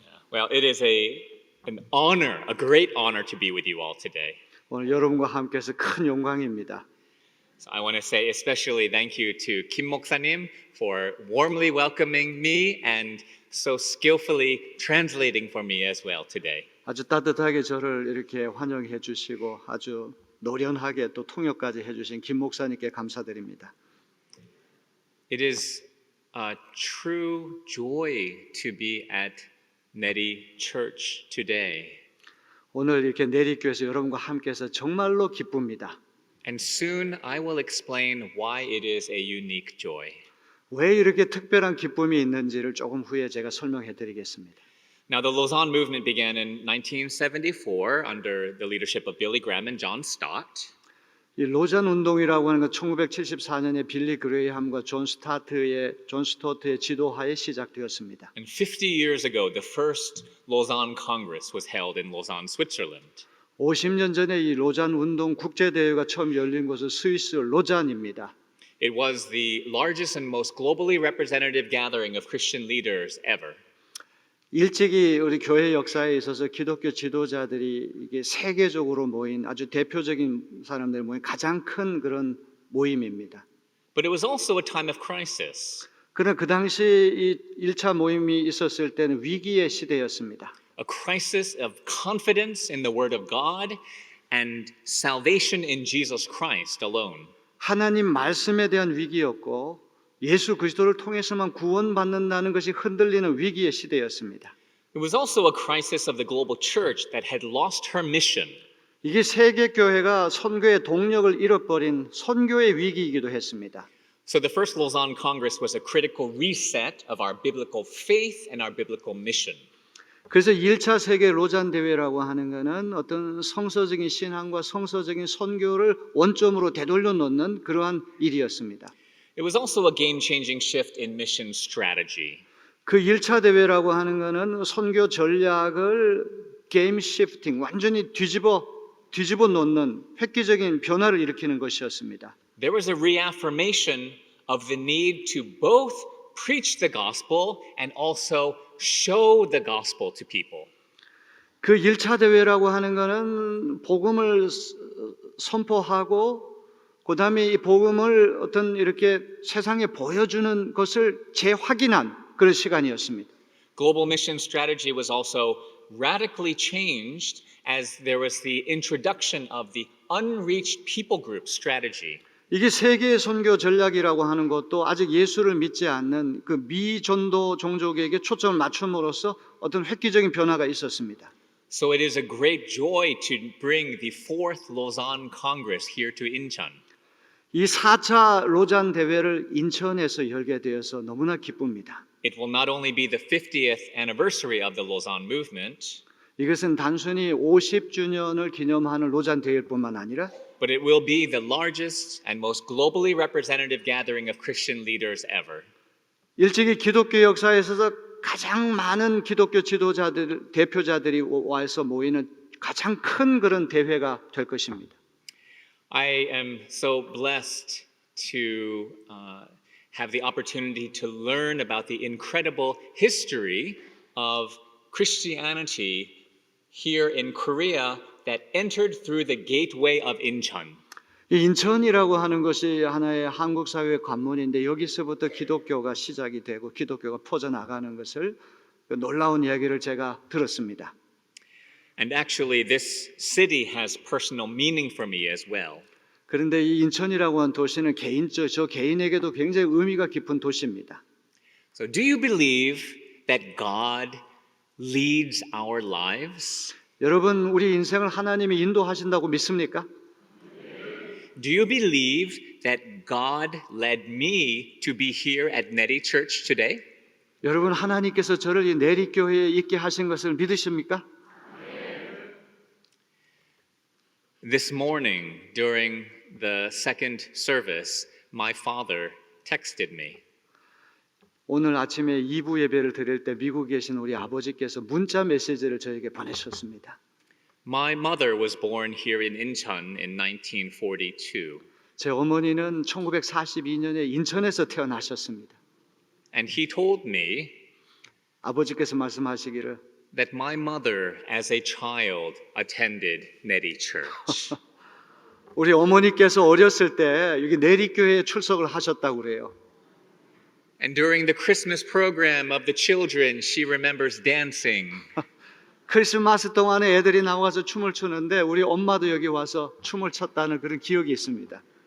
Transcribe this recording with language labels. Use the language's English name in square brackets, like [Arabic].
[English] Well, it is an honor, a great honor to be with you all today. [Korean] 오늘 여러분과 함께해서 큰 영광입니다. [English] So I want to say especially thank you to Kim 목사님 for warmly welcoming me and so skillfully translating for me as well today. [Korean] 아주 따뜻하게 저를 이렇게 환영해 주시고 아주 노련하게 또 통역까지 해주신 김 목사님께 감사드립니다. [English] It is a true joy to be at Neri Church today. [Korean] 오늘 이렇게 내리교회에서 여러분과 함께해서 정말로 기쁩니다. [English] And soon I will explain why it is a unique joy. [Korean] 왜 이렇게 특별한 기쁨이 있는지를 조금 후에 제가 설명해 드리겠습니다. [English] Now, the Lausanne movement began in 1974 under the leadership of Billy Graham and John Stott. [Korean] 이 로잔 운동이라고 하는 건 1974년에 빌리 그레이함과 존 스토트의 지도하에 시작되었습니다. [English] And 50 years ago, the first Lausanne Congress was held in Lausanne, Switzerland. [Korean] 50년 전에 이 로잔 운동 국제 대회가 처음 열린 곳은 스위스 로잔입니다. [English] It was the largest and most globally representative gathering of Christian leaders ever. [Korean] 일찍이 우리 교회 역사에 있어서 기독교 지도자들이 이게 세계적으로 모인 아주 대표적인 사람들 모인 가장 큰 그런 모임입니다. [English] But it was also a time of crisis, [Korean] 그러나 그 당시 이 1차 모임이 있었을 때는 위기의 시대였습니다. [English] a crisis of confidence in the Word of God and salvation in Jesus Christ alone. [Korean] 하나님 말씀에 대한 위기였고 예수 그리스도를 통해서만 구원받는다는 것이 흔들리는 위기의 시대였습니다. [English] It was also a crisis of the global church that had lost her mission. [Korean] 이게 세계 교회가 선교의 동력을 잃어버린 선교의 위기이기도 했습니다. [English] So the first Lausanne Congress was a critical reset of our biblical faith and our biblical mission. [Korean] 그래서 1차 세계 로잔 대회라고 하는 것은 어떤 성서적인 신앙과 성서적인 선교를 원점으로 되돌려 놓는 그러한 일이었습니다. [English] It was also a game-changing shift in mission strategy. [Korean] 그 1차 대회라고 하는 것은 선교 전략을 게임 시프팅, 완전히 뒤집어 놓는 획기적인 변화를 일으키는 것이었습니다. [English] There was a reaffirmation of the need to both preach the gospel and also show the gospel to people. [Korean] 그 1차 대회라고 하는 것은 복음을 선포하고 그다음에 이 복음을 어떤 이렇게 세상에 보여주는 것을 재확인한 그런 시간이었습니다. [English] Global mission strategy was also radically changed as there was the introduction of the unreached people group strategy. [Korean] 이게 세계 선교 전략이라고 하는 것도 아직 예수를 믿지 않는 그 미전도 종족에게 초점을 맞춤으로써 어떤 획기적인 변화가 있었습니다. [English] So it is a great joy to bring the fourth Lausanne Congress here to Incheon. [Korean] 이 4차 로잔 대회를 인천에서 열게 되어서 너무나 기쁩니다. [English] It will not only be the 50th anniversary of the Lausanne movement, [Korean] 이것은 단순히 50주년을 기념하는 로잔 대회일 뿐만 아니라 [English] but it will be the largest and most globally representative gathering of Christian leaders ever. [Korean] 일찍이 기독교 역사에 있어서 가장 많은 기독교 지도자들, 대표자들이 와서 모이는 가장 큰 그런 대회가 될 것입니다. [English] I am so blessed to have the opportunity to learn about the incredible history of Christianity here in Korea that entered through the gateway of Incheon. [Korean] 이 인천이라고 하는 것이 하나의 한국 사회의 관문인데 여기서부터 기독교가 시작이 되고 기독교가 퍼져나가는 것을 놀라운 이야기를 제가 들었습니다. [English] And actually, this city has personal meaning for me as well. [Korean] 그런데 이 인천이라고 하는 도시는 저 개인에게도 굉장히 의미가 깊은 도시입니다. [English] So, do you believe that God leads our lives? [Korean] 여러분, 우리 인생을 하나님이 인도하신다고 믿습니까? [English] Do you believe that God led me to be here at Neri Church today? [Korean] 여러분, 하나님께서 저를 이 내리교회에 있게 하신 것을 믿으십니까? [English] This morning, during the second service, my father texted me. [Korean] 오늘 아침에 2부 예배를 드릴 때 미국에 계신 우리 아버지께서 문자 메시지를 저에게 보내셨습니다. [English] My mother was born here in Incheon in 1942, [Korean] 제 어머니는 1942년에 인천에서 태어나셨습니다. [English] and he told me [Korean] 아버지께서 말씀하시기를 [English] that my mother, as a child, attended Neri Church. [Korean] 우리 어머니께서 어렸을 때 여기 내리교회에 출석을 하셨다고 그래요. [English] And during the Christmas program of the children, she remembers dancing. [Korean] 크리스마스 동안에 애들이 나와서 춤을 추는데 우리 엄마도 여기 와서 춤을 췄다는 그런 기억이 있습니다.